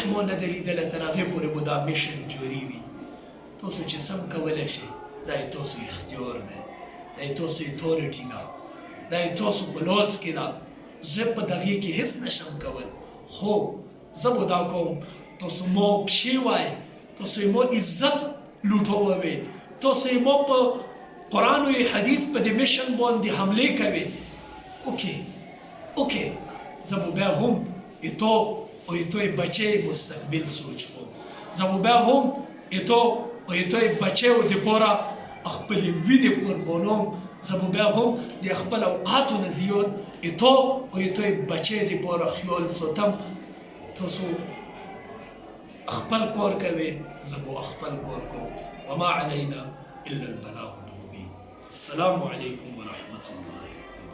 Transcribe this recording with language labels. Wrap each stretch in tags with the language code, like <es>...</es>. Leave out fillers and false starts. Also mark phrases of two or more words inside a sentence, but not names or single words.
<ps>مو نه دی لیدلی تر هغې پورې به دا میشن جاري وي تاسو چې سم کولی شئ دا یې تاسو اختیار دی دا یې تاسو اتارټي ده دا یې تاسو په لاس کې ده زه په دغې کې هېڅ نشم کول خو زه به دا کوم تاسو ما پښې وایئ تاسو یې ما عزت لوټوئ تاسو یې ما په قرآن و حدیث په دې میشن باندې حملې کوئ اوکې زه به بیا هم تو او توی بچه مستقبل سوچ کوم زه به بیا هم تو او توی بچهو دپاره خپلې وینې قربانوم زه به بیا هم د خپل اوقاتو نه زیات تو او توی بچه دپاره خیال ساتم تاسو خپل کار کوئ زه به خپل کار کوم</ps> <ar>وما علینا الا البلاغ المبین السلام علیکم ورحمة الله</ar>